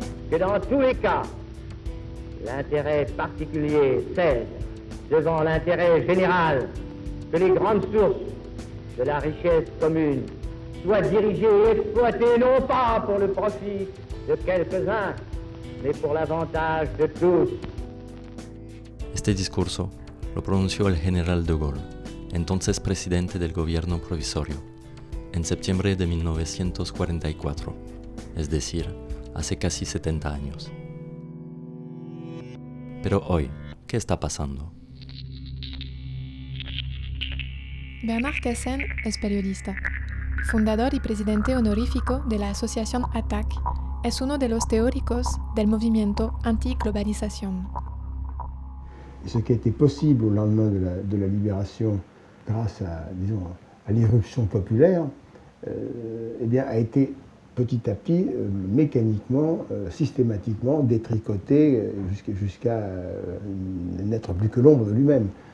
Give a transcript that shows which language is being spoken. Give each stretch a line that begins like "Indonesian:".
French: Que dans tous les cas, l'intérêt particulier cède devant l'intérêt général, que les grandes sources de la richesse commune soient dirigées et exploitées non pas pour le profit de quelques-uns, mais pour l'avantage de tous.
Spanish: Este discurso lo pronunció el general de Gaulle, entonces presidente del gobierno provisorio, en septiembre de 1944, es decir, hace casi 70 años. Pero hoy, ¿qué está pasando? Bernard Cassen es periodista. Fundador y presidente honorífico de la asociación ATTAC, es uno de los teóricos del movimiento anti-globalización.
French: Ce qui a été possible au lendemain de la libération grâce à, disons, à l'irruption populaire, eh bien, a été petit à petit, mécaniquement, systématiquement détricoté jusqu'à n'être plus que l'ombre de lui-même.